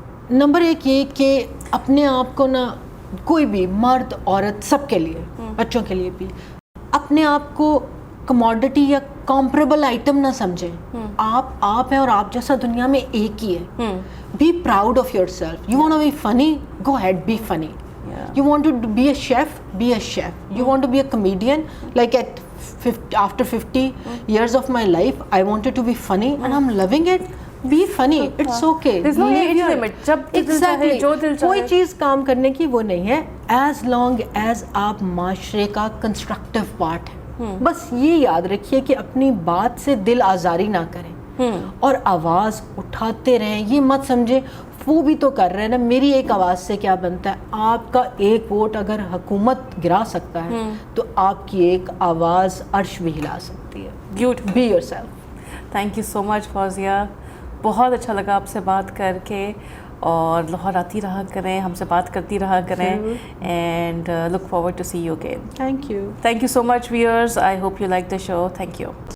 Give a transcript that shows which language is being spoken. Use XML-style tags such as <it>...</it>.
<ur>Number ایک یہ کہ اپنے آپ کو نا, کوئی بھی مرد عورت سب کے لیے, بچوں کے لیے بھی, اپنے آپ کو کموڈٹی یا کمپریبل آئٹم نہ سمجھیں. آپ ہیں اور آپ جیسا دنیا میں ایک ہی ہے.</ur> <en>Be proud of yourself. You want to be funny, go ahead, be funny. You want to be a chef, be a chef. You want to be a comedian, like after 50 years of my life, I wanted to be funny and I'm loving it. Be funny, it's okay. There's no age limit.</en> <ur>جب دل چاہے, جو دل چاہے, کوئی چیز کام کرنے کی وہ نہیں ہے,</ur> <en>as long as</en> <ur>آپ معاشرے کا کنسٹرکٹیو پارٹ ہے. بس یہ یاد رکھیے کہ اپنی بات سے دل آزاری نہ کریں اور آواز اٹھاتے رہیں. یہ مت سمجھے وہ بھی تو کر رہے ہیں نا, میری ایک آواز سے کیا بنتا ہے. آپ کا ایک ووٹ اگر حکومت گرا سکتا ہے تو آپ کی ایک آواز عرش بھی ہلا سکتی ہے.</ur> <en>Be yourself. Thank you so much</en> <ur>فوزیہ, بہت اچھا لگا آپ سے بات کر کے, اور لاہور آتی رہا کریں, ہم سے بات کرتی رہا کریں,</ur> <en>And look forward to see you again. Thank you. Thank you so much, viewers. I hope you like the show. Thank you.</en>